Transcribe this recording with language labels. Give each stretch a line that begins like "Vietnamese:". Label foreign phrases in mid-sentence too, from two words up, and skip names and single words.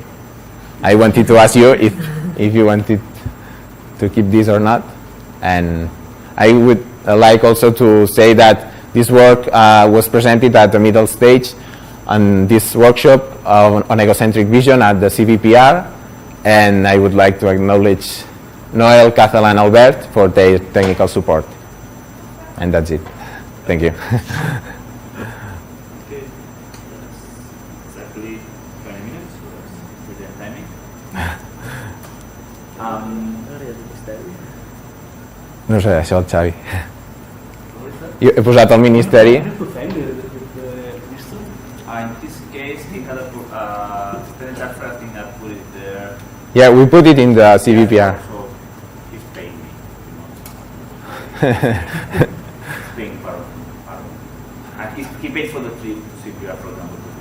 English: I wanted to ask you if you wanted to keep this or not, and I would like also to say that this work was presented at the middle stage on this workshop on egocentric vision at the CVPR, and I would like to acknowledge Noel, Cathal, and Albert for their technical support. And that's it. Thank you. Okay. Exactly 20 minutes. So that's pretty timing.
Catalan: No sé, això el Xavi. Jo he posat el ministeri.
English: In this case, he had a chapter, I think I put it there. Yeah, we put it in the CVPR. So he's paying me. He's paying part of and he pays for the trip to CVPR program.